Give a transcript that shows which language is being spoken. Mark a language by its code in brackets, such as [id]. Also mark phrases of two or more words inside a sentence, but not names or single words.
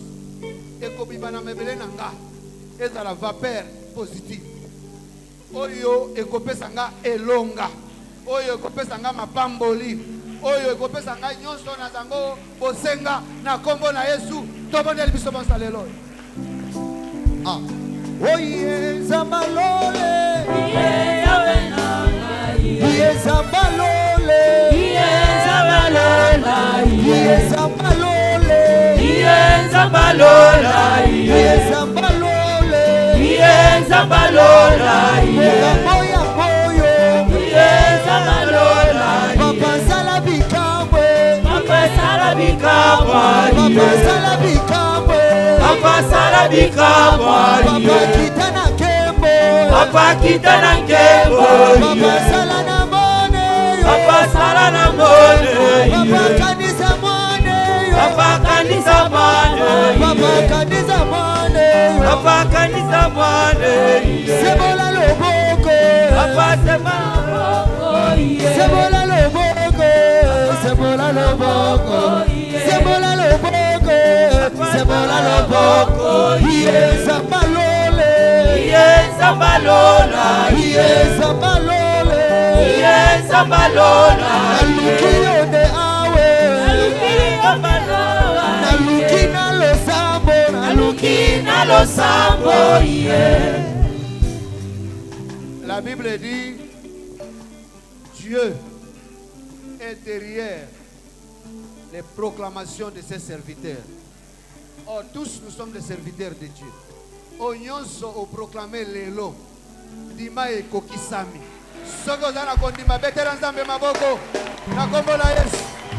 [ln] ekobima na mebele na nga ezala vapeur positive oyo ekopesa nga elonga oyo ekopesa nga mapamboli oyo ekopesa nga nyonso na zango bosenga na kombo na Yesu tobondeli biso bonsa lelo. Oye zambalole Yawe nanga iye. Iye zambalole Iye nzambalola iye. Iye zambalole Iye nzambalola iye. Iye zambalole Iye nzambalola iye. Moya moyo Iye nzambalola iye. Papa sala bikambwe Papa sala bikabwa Papa iye. sala bikambwe Papa sala bikabwa Papa iye. kitana kembo Papa kitana nkembo Papa iye. sala na mone Papa sala na mone Papa iye. kanisa mone Papa kanisa mane Papa iye. kanisa mone Papa kanisa mane iye. Sebola loboko Papa sema boko iye. Sebola loboko Sebola loboko Sebola loboko Sebola loboko Iye zambalole Iye nzambalola iye. Iye zambalole Iye nzambalola iye. Alukiyone awe Alukina balola Nalukina losambo Alukina losambo iye. [fr] La Bible dit Dieu est derrière les proclamations de ses serviteurs. Or, tous nous sommes des serviteurs de Dieu. [ln] Onyonso au proclamer lelo. Dima e kokisami. Soko zana kondima betera nzambe maboko. Na kombo na Yesu.